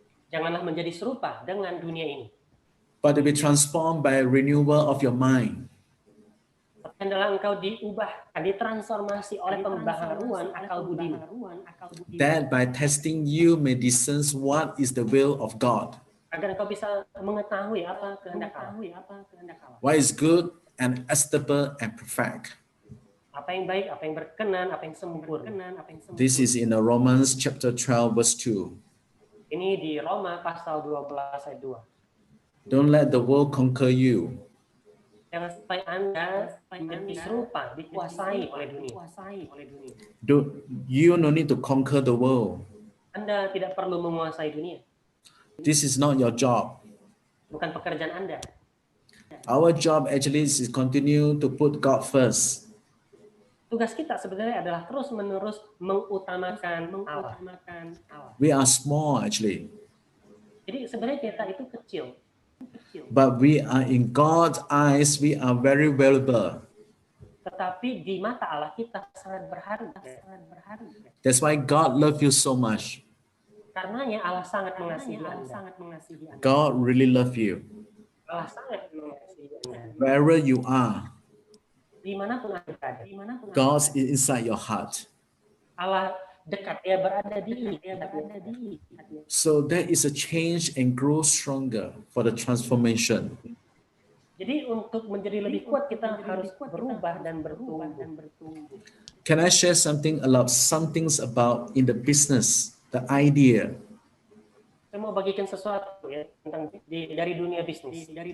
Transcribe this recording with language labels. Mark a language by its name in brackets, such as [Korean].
[Indonesian] Janganlah menjadi serupa dengan dunia ini. [English] but to be transformed by renewal of your mind. [Indonesian] Adalah engkau diubahkan, ditransformasi oleh pembaharuan akal budimu. [English] That by testing you may discern what is the will of God, [Indonesian] Agar engkau bisa mengetahui apa kehendak Allah. [English] what is good and acceptable and perfect. [Indonesian] Apa yang baik, apa yang berkenan, apa yang sempurna. [English] This is in Romans chapter 12 verse 2. [Indonesian] Ini di Roma pasal 12 ayat 2. [English] Don't let the world conquer you. [Indonesian] Jangan sampai Anda menjadi serupa, dikuasai oleh dunia. [English] You no need to conquer the world. [Indonesian] Anda tidak perlu menguasai dunia. [English] This is not your job. [Indonesian] Bukan pekerjaan Anda. [English] Our job actually is to continue to put God first. [Indonesian] Tugas kita sebenarnya adalah terus-menerus mengutamakan Allah. [English] We are small actually, [Indonesian] Jadi sebenarnya kita itu kecil. [English] but we are in God's eyes, we are very valuable. [Indonesian] Tetapi di mata Allah kita sangat berharga. [English] That's why God loves you so much. [Indonesian] Karenanya Allah sangat mengasihi Anda. [English] God really loves you. [Indonesian] Allah sangat mengasihi Anda. [English] Wherever you are, [Indonesian] Dimanapun Anda berada. [English] God is inside your heart. [Indonesian] Allah dekat, dia berada di [English] So there is a change and grow stronger for the transformation. [Indonesian] Jadi untuk menjadi lebih kuat kita harus berubah dan bertumbuh. [English] Can I share something about in the business, the idea? [Indonesian] Saya mau bagikan sesuatu ya tentang dari dunia bisnis.